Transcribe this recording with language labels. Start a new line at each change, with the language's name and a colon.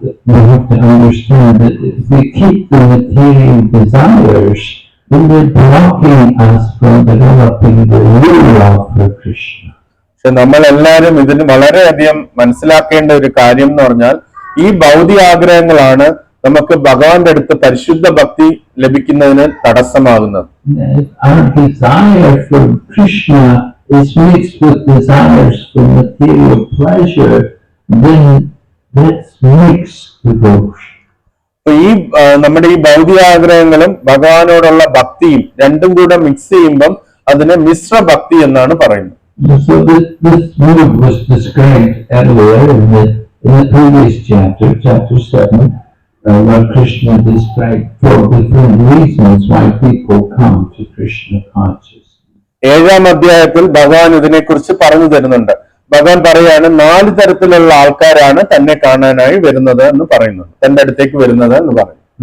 English: We have to understand that if we keep the material desires, then they're blocking us from developing the real love for Krishna.
Malayalam: പക്ഷെ നമ്മൾ എല്ലാവരും ഇതിന് വളരെയധികം മനസ്സിലാക്കേണ്ട ഒരു കാര്യം എന്ന് പറഞ്ഞാൽ ഈ ഭൗതിക ആഗ്രഹങ്ങളാണ് നമുക്ക് ഭഗവാന്റെ അടുത്ത് പരിശുദ്ധ ഭക്തി ലഭിക്കുന്നതിന് തടസ്സമാകുന്നത്.
English: Our desire for Krishna is mixed with desires for material pleasure, then that's mixed devotion.
Malayalam: ഈ നമ്മുടെ ഈ ഭൗതിക ആഗ്രഹങ്ങളും ഭഗവാനോടുള്ള ഭക്തിയും രണ്ടും കൂടെ മിക്സ് ചെയ്യുമ്പം അതിനെ മിശ്ര ഭക്തി എന്നാണ് പറയുന്നത്.
English: So this mood was described earlier in the previous chapter, chapter 7, where Krishna described 4 different reasons why people come to Krishna consciousness.
Malayalam: 7-ാം അധ്യായത്തിൽ ഭഗവാൻ ഇതിനെക്കുറിച്ച് പറഞ്ഞു തരുന്നുണ്ട്. ഭഗവാൻ പറയാണ് 4 തരത്തിലുള്ള ആൾക്കാരാണ് തന്നെ കാണാനായി വരുന്നത് എന്ന് പറയുന്നുണ്ട്, തന്റെ അടുത്തേക്ക് വരുന്നത് എന്ന് പറയുന്നു.